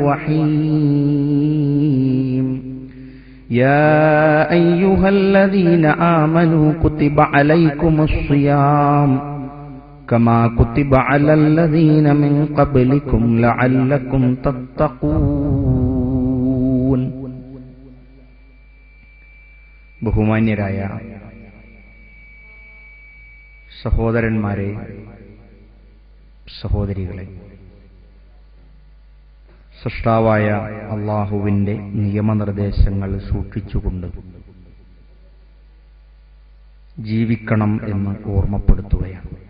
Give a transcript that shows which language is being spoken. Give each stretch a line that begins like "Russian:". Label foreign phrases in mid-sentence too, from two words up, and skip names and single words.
Arabic: الرحيم يا أيها الذين آمنوا كتب عليكم الصيام كما كتب على الذين من قبلكم لعلكم
Malayalam: تتقون ബഹുമാന്യരായ സഹോദരന്മാരെ, സഹോദരികളെ, സൃഷ്ടാവായ അല്ലാഹുവിന്റെ നിയമനിർദ്ദേശങ്ങൾ സൂക്ഷിച്ചുകൊണ്ട് ജീവിക്കണം എന്ന് ഓർമ്മപ്പെടുത്തുകയാണ്.